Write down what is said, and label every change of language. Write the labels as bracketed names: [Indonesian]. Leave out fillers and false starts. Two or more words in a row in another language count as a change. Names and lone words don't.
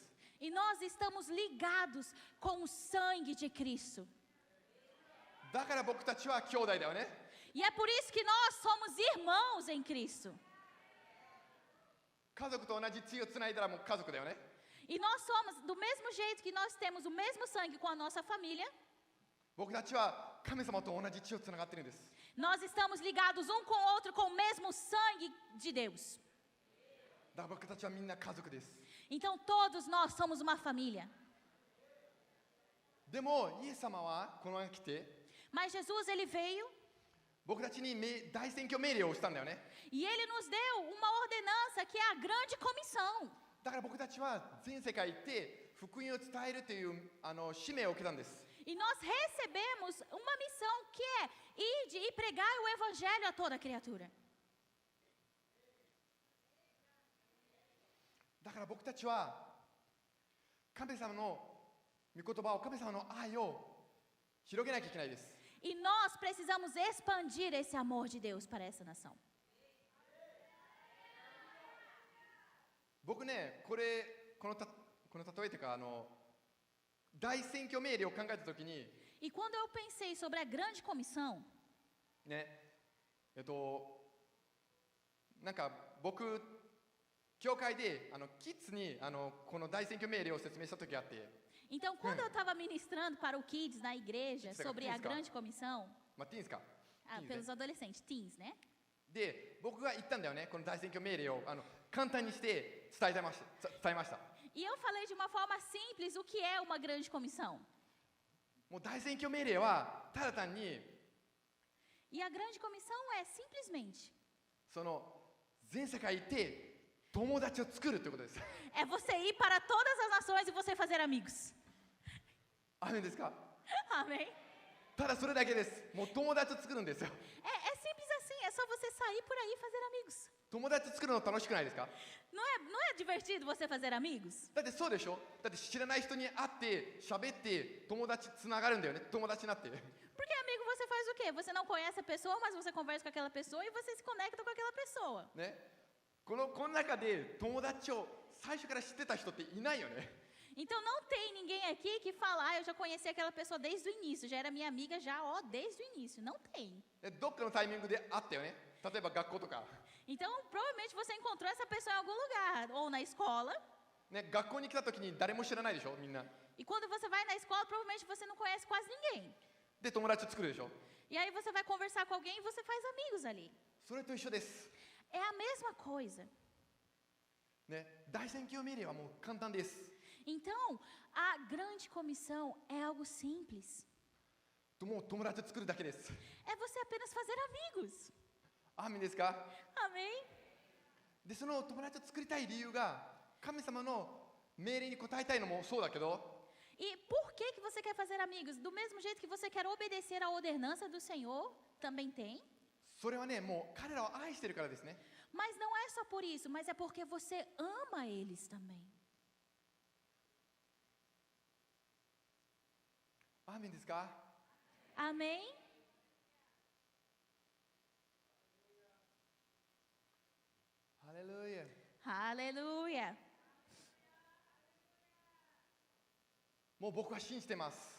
[Portuguese] E nós estamos ligados com o sangue de Cristo. [Japanese] だから僕たちは兄弟だよね。 [Portuguese] E é por isso que nós somos irmãos em Cristo. [Japanese] 家族と同じ血をつないだらもう家族だよね。 [Portuguese] E nós somos, do mesmo jeito que nós temos o mesmo sangue com a nossa família, [Japanese] 僕たちは神様と同じ血をつながってるんです。 [Portuguese] nós estamos ligados um com o outro com o mesmo sangue de Deus. [Japanese] だから僕たちはみんな家族です。 [Portuguese] Então todos nós somos uma família. [Japanese] でもイエス様はこの世に来て [Portuguese] Mas Jesus, ele veio [Japanese] 僕たちに大宣教命令をしたんだよね。 [Portuguese] e ele nos deu uma ordenança que é a grande comissão. [Japanese] だから僕たちは全世界行って福音を伝えるという使命を受けたんです。 [Portuguese] E nós recebemos uma missão que é ide e pregar o evangelho a toda criatura. [Japanese] だから僕たちは神様の御言葉を、神様の愛を広げなきゃいけないです。 [Portuguese] E nós precisamos expandir esse amor de Deus para essa nação. [Japanese] 僕ね、この例えというか大宣教命令を考えたときに [Portuguese] E quando eu pensei sobre a grande comissão, [Japanese] ね、なんか僕教会でキッズにこの大宣教命令を説明したときがあって、 [Portuguese] então quando eu estava ministrando para o Kids na igreja sobre a grande comissão, [Japanese] まあ、ティーンですか、 [Portuguese] pelos adolescentes, teens, né? [Japanese] で僕が言ったんだよね、この大宣教命令を簡単にして伝えました。 [Portuguese] E eu falei de uma forma simples o que é uma grande comissão. [Japanese] もう大宣教命令はただ単に [Portuguese] E a grande comissão é simplesmente [Japanese] その全世界行って友達を作るということです。 [Portuguese] é você ir para todas as nações e você fazer amigos. [Japanese] あるんですか？ [Portuguese] Amém? [Japanese] ただそれだけです。もう友達を作るんですよ。 [Portuguese] É simples assim, é só você sair por aí e fazer amigos. [Japanese] 友達作るの楽しくないですか？ [Portuguese] Não é divertido você fazer amigos? [Japanese] だってそうでしょ？だって知らない人に会って喋って友達つながるんだよね。友達になって。 [Portuguese] Porque amigo você faz o quê? Você não conhece a pessoa, mas você conversa com aquela pessoa e você se conecta com aquela pessoa. [Japanese] ね。この中で友達を最初から知ってた人っていないよね。 [Portuguese] Então não tem ninguém aqui que fala, eu já conheci aquela pessoa desde o início, já era minha amiga já, desde o início. Não tem. [Japanese] どっかのタイミングで会ったよね。例えば学校とか。 [Portuguese] Então provavelmente você encontrou essa pessoa em algum lugar, ou na escola. [Japanese] ね、学校に来た時に誰も知らないでしょ、みんな。 [Portuguese] E quando você vai na escola, provavelmente você não conhece quase ninguém. [Japanese] で、友達を作るでしょ。 [Portuguese] E aí você vai conversar com alguém e você faz amigos ali. [Japanese] それと一緒です。 [Portuguese] É a mesma coisa. [Japanese] ね、大宣教命令はもう簡単です。 [Portuguese] Então, a grande comissão é algo simples. [Japanese] もう友達を作るだけです。 [Portuguese] É você apenas fazer amigos. [Japanese] アーメンですか？ [Portuguese] Amém? [Japanese] で、その友達を作りたい理由が神様の命令に応えたいのもそうだけど、 [Portuguese] E por que você quer fazer amigos? Do mesmo jeito que você quer obedecer à ordenança do Senhor, também tem. [Japanese] それはね、もう彼らを愛してるからですね。 [Portuguese] Mas não é só por isso, mas é porque você ama eles também. [Japanese] アーメンですか？ [Portuguese] Amém? [Japanese] ハレルヤ。 [Portuguese] Aleluia! [Japanese] もう僕は信じてます。